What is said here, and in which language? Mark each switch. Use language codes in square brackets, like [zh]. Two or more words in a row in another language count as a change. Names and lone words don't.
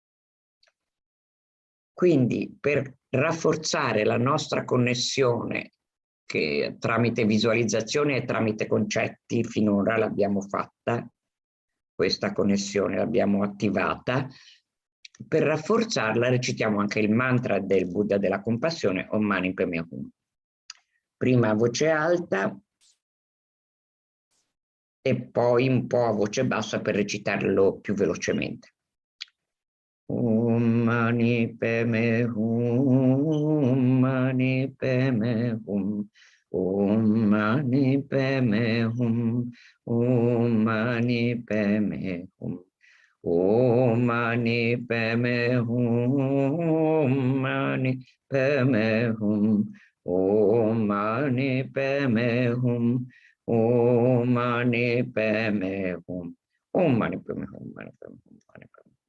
[it] Quindi per rafforzare la nostra connessione, che tramite visualizzazione e tramite concetti finora l'abbiamo fatta, questa connessione l'abbiamo attivata, per rafforzarla recitiamo anche il mantra del Buddha della compassione, [sa] Om Mani Padme Hum. [it] Prima a voce alta e poi un po' a voce bassa per recitarlo più velocemente. [sa] Om Mani Padme Hum, Om Mani Padme Hum, Om Mani Padme Hum, Om Mani Padme Hum, Om Mani Padme Hum, Om Mani Padme Hum, Om Mani Padme Hum, Om Mani Padme Hum, Om Mani Padme Hum, Mani Padme Hum, Mani Padme Hum.